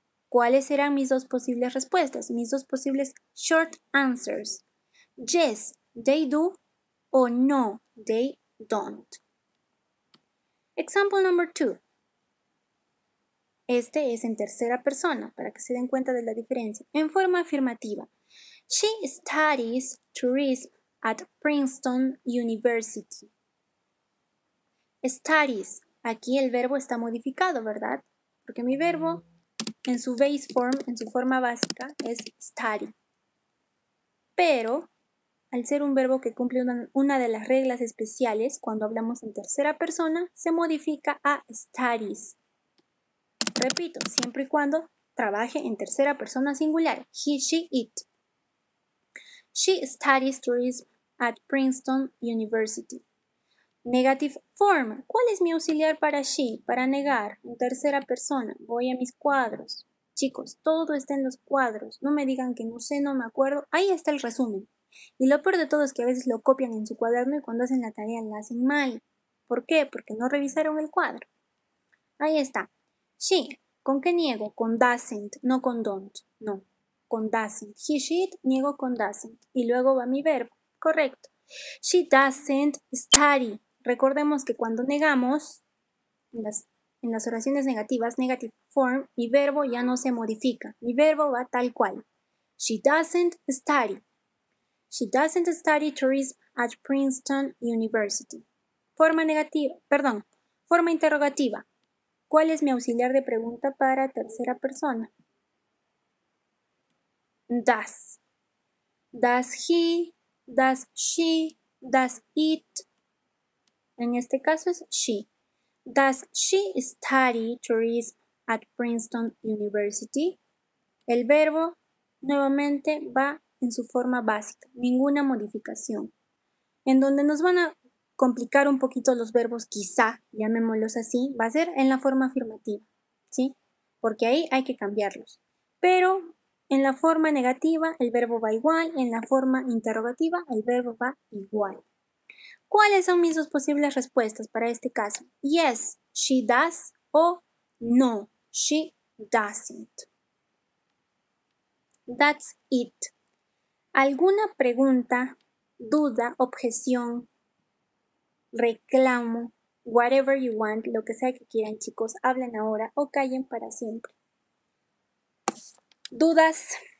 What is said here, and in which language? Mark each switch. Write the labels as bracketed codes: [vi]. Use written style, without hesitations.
[es] ¿Cuáles serán mis dos posibles respuestas? Mis dos posibles [en] short answers. Yes, they do, o no, they don't. Example number 2. [es] Este es en tercera persona, para que se den cuenta de la diferencia. En forma afirmativa. [en] She studies tourism at Princeton University. Studies. [es] Aquí el verbo está modificado, ¿verdad? Porque mi verbo en su [en] base form, [es] en su forma básica, es study. Pero, al ser un verbo que cumple una de las reglas especiales, cuando hablamos en tercera persona, se modifica a studies. Repito, siempre y cuando trabaje en tercera persona singular. [en] He, she, it. She studies tourism at Princeton University. Negative form. [es] ¿Cuál es mi auxiliar para she? Para negar, en tercera persona. Voy a mis cuadros. Chicos, todo está en los cuadros. No me digan que no sé, no me acuerdo. Ahí está el resumen. Y lo peor de todo es que a veces lo copian en su cuaderno y cuando hacen la tarea la hacen mal. ¿Por qué? Porque no revisaron el cuadro. Ahí está. She. ¿Con qué niego? Con doesn't, no con don't. No, con doesn't. [en] He, she, it, [es] niego con doesn't. Y luego va mi verbo. Correcto. [en] She doesn't study. [es] Recordemos que cuando negamos, en las oraciones negativas, [en] negative form, [es] mi verbo ya no se modifica. Mi verbo va tal cual. [en] She doesn't study. She doesn't study tourism at Princeton University. [es] Forma negativa, perdón, forma interrogativa. ¿Cuál es mi auxiliar de pregunta para tercera persona? [en] Does. Does he, does she, does it. [es] En este caso es she. [en] Does she study tourism at Princeton University? [es] El verbo nuevamente va en su forma básica, ninguna modificación. En donde nos van a complicar un poquito los verbos, quizá, llamémoslos así, va a ser en la forma afirmativa, ¿sí? Porque ahí hay que cambiarlos. Pero en la forma negativa el verbo va igual, en la forma interrogativa el verbo va igual. ¿Cuáles son mis dos posibles respuestas para este caso? [en] Yes, she does o no, she doesn't. That's it. [es] ¿Alguna pregunta, duda, objeción, reclamo, [en] whatever you want, [es] lo que sea que quieran, chicos, hablen ahora o callen para siempre? ¿Dudas?